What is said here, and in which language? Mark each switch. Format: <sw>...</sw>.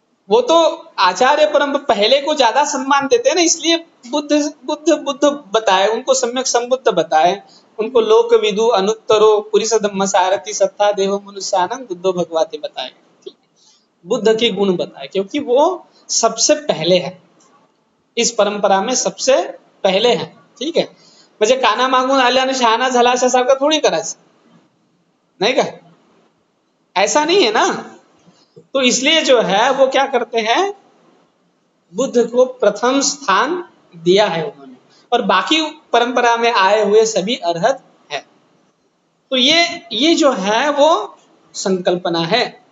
<hi>वो तो आचार्य परम पहले को ज्यादा सम्मान देते हैं ना, इसलिए बुद्ध बुद्ध बुद्ध बताए, उनको सम्यक संबुद्ध बताए, उनको</hi> <pi>लोक विदु अनुत्तरो पुरुष धम्म सारथि सत्ता देव मनुष्यानंग बुद्धो भगवाते</pi> <hi>बताए। ठीक है? बुद्ध के गुण बताए, क्योंकि वो सबसे पहले है, इस परंपरा में सबसे पहले है। ठीक है,</hi> <mr>म्हणजे काना मागून आल्याने शहाणा झाला अशा सारखं थोडी करायचं,</mr> <hi>नहीं का? ऐसा नहीं है ना। तो इसलिए जो है वो क्या करते हैं, बुद्ध को प्रथम स्थान दिया है उन्होंने, और बाकी परंपरा में आए हुए सभी अर्हत है। तो ये जो है वो संकल्पना है।</hi>